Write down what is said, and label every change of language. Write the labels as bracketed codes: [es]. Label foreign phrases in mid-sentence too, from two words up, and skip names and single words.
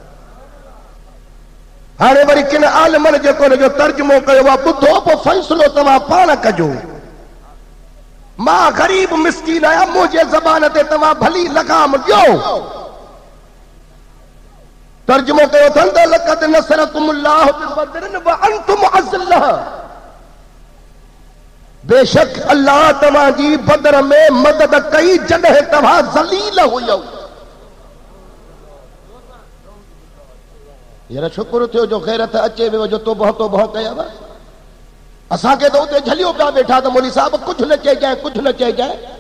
[sd] हाणे वरी किन आलमनि जेको हुनजो तर्जुमो कयो आहे, ॿुधो पोइ फ़ैसिलो तव्हां पाण कजो। मां ग़रीब मिस्कीन आहियां, मुंहिंजे ज़बान ते तव्हां भली लगाम ॾियो। तर्जुमो कयो अथनि त [ar] لقد نصركم الله ببدر وأنتم أذلة, [sd] बेशक अल्लाह तव्हांजी बदर में मदद कई जॾहिं तव्हां ज़लील हुयो। यार शुक्र थियो जो ग़ैरत अचे वियो, जो तो बह कयव। असांखे त उते झलियो पिया वेठा त मौलवी साहब कुझु न चइजांइ, कुझु न चइजांइ।